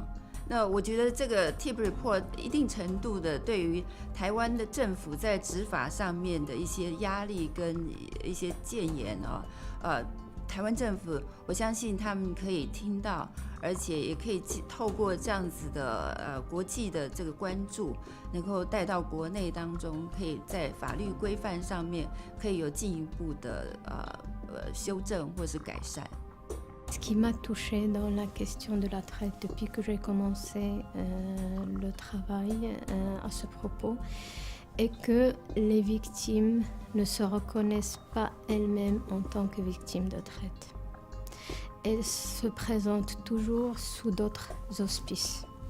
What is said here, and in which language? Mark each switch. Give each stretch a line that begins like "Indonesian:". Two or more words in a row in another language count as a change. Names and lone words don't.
Chinese: 那我觉得这个
English: TIP report
Chinese: 一定程度的对于台湾的政府在执法上面的一些压力跟一些建言台湾政府我相信他们可以听到，而且也可以透过这样子的国际的这个关注，能够带到国内当中，可以在法律规范上面可以有进一步的修正或是改善。
French: Ce qui m'a touchée dans la question de la traite depuis que j'ai commencé le travail à ce propos est que les victimes ne se reconnaissent pas elles-mêmes en tant que victimes de traite. Elles se présentent toujours sous d'autres auspices.